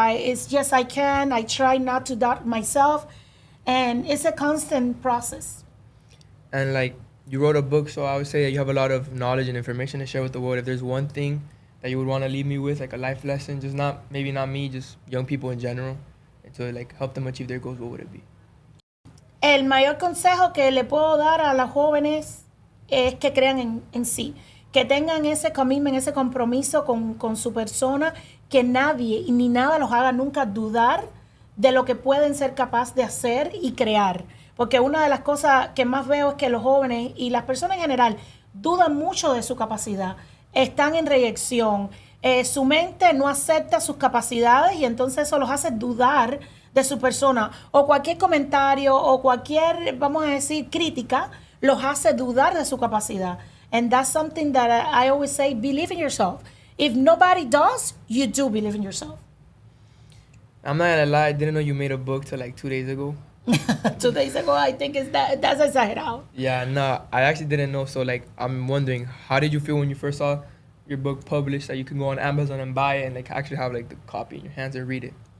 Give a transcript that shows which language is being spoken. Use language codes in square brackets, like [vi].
[en] It's just I try not to doubt myself, and it's a constant process. And you wrote a book, so I would say that you have a lot of knowledge and information to share with the world. If there's one thing that you would want to leave me with, a life lesson, just maybe not me, just young people in general, and to help them achieve their goals, what would it be? [es] El mayor consejo que le puedo dar a los jóvenes es que crean en sí, que tengan ese commitment, ese compromiso con su persona, que nadie y ni nada los haga nunca dudar de lo que pueden ser capaces de hacer y crear. Porque una de las cosas que más veo es que los jóvenes y las personas en general dudan mucho de su capacidad, están en reyección, su mente no acepta sus capacidades, y entonces eso los hace dudar de su persona, o cualquier comentario o cualquier, vamos a decir, crítica, los hace dudar de su capacidad. [en] And that's something that I always say, believe in yourself. If nobody does, you do believe in yourself. I'm not gonna lie, I didn't know you made a book till 2 days ago. 2 days ago, I think that's exagerado. Yeah, no, I actually didn't know. So I'm wondering, how did you feel when you first saw your book published, that you can go on Amazon and buy it and actually have the copy in your hands and read it?